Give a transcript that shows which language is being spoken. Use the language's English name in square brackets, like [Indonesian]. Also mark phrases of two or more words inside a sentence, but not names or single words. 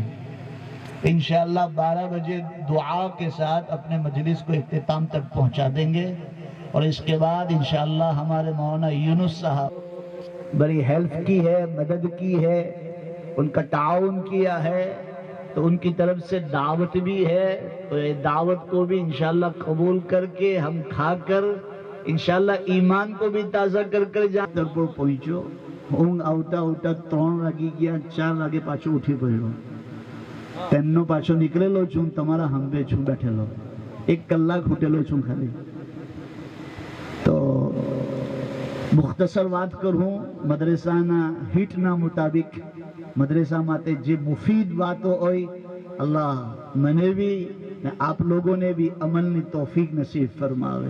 [Urdu] انشاءاللہ 12 بجے دعا کے ساتھ اپنے مجلس کو اختتام تک پہنچا دیں گے، اور اس کے بعد انشاءاللہ ہمارے مولانا یونس صاحب بڑی ہیلپ کی ہے، مدد کی ہے، ان کا تعاون کیا ہے، تو ان کی طرف سے دعوت بھی ہے. تو یہ دعوت کو بھی انشاءاللہ قبول کر کے ہم کھا کر انشاءاللہ ایمان کو بھی تازہ کر کر در پر پہنچو. [Gujarati] ઊંઘ આવતા આવતા 3 વાગી ગયા, 4 વાગે પાછો ઉઠી પડ્યો. તેમનો પાછો નીકળેલો છું, તમારા હંભે છું બેઠેલો, 1 કલાક ઉઠેલો છું ખાલી. તો મુખ્તસર વાત કરું, મદ્રેસાના હિટના મુતાબિક મદ્રેસા માટે જે મુફીદ વાતો હોય, અલ્લાહ મને બી ને આપ લોકોને બી અમલની તૌફીક નસીબ ફરમાવે.